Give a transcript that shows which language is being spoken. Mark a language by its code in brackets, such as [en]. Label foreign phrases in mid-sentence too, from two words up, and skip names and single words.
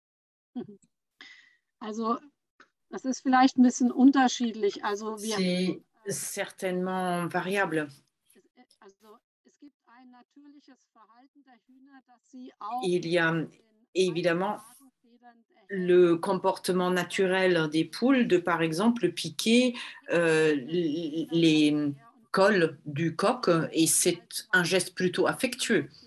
[de] Also, das ist vielleicht ein bisschen unterschiedlich. Also [fr] Si certainement variable. Il y a évidemment le comportement naturel des poules de, par exemple, piquer les cols du coq, et c'est un geste plutôt affectueux.